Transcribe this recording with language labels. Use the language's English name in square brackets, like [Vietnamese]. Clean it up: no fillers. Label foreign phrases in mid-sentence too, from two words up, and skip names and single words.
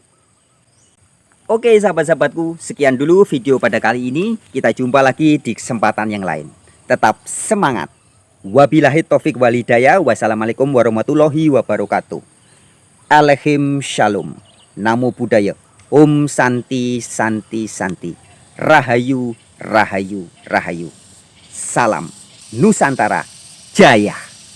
[Indonesian] Oke sahabat-sahabatku, sekian dulu video pada kali ini. Kita jumpa lagi di kesempatan yang lain. Tetap semangat. [Arabic] وبالله التوفيق والهداية. والسلام عليكم ورحمة الله وبركاته. [Hebrew] עליכם שלום. [Pali] Namo Buddhaya. [Sanskrit] ॐ शान्ति शान्ति शान्ति. [Javanese] Rahayu Rahayu Rahayu. [Indonesian] Salam Nusantara Jaya.